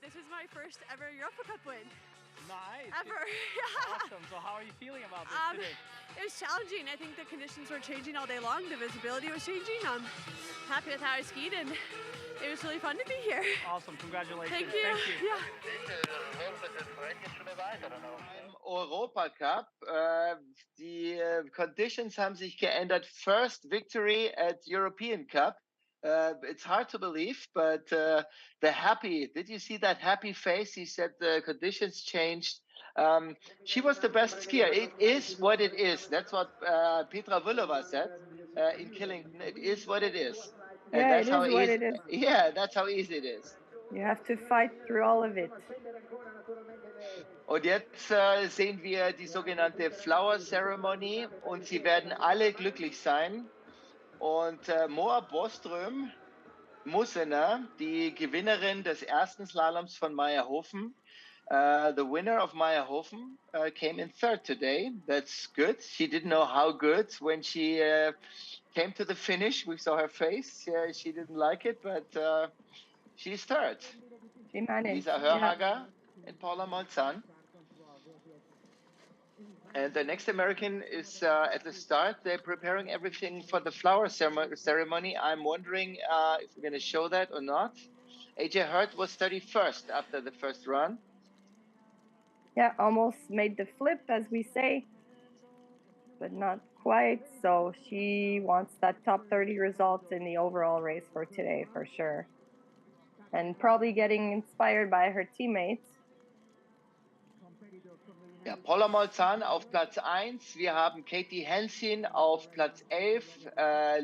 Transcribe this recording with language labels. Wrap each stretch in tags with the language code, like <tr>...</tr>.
<en>This is my first ever Europacup win. Nice. Ever. Awesome. So how are you feeling about this today? It was challenging. I think the conditions were changing all day long. The visibility was changing. I'm happy with how I skied, and it was really fun to be here. Awesome. Congratulations. Thank you. Yeah.</en> <de>Im Europacup, die conditions haben sich geändert.</de> <en>First victory at European Cup. It's hard to believe, but did you see that happy face? He said the conditions changed. She was the best skier. It is what it is. That's what Petra Vlhova said in Killington. It is what it is. And yeah, that's how easy, it is. Yeah, that's how easy it is. You have to fight through all of it.</en> <de>Und jetzt sehen wir die sogenannte Flower Ceremony, und sie werden alle glücklich sein. Und Moa Boström Mussener, die Gewinnerin des ersten Slaloms von Meierhofen.</de> <en>The winner of Meierhofen came in third today. That's good. She didn't know how good when she came to the finish. We saw her face. She didn't like it, but she's third. She managed. Lisa Hörhager and Paula Molzan. And the next American is at the start. They're preparing everything for the flower ceremony. I'm wondering if we're going to show that or not. AJ Hurt was 31st after the first run. Yeah, almost made the flip, as we say, but not quite. So she wants that top 30 results in the overall race for today, for sure. And probably getting inspired by her teammates.</en> <de>Ja, Paula Molzan auf Platz 1. Wir haben Katie Hensin auf Platz 11.</de>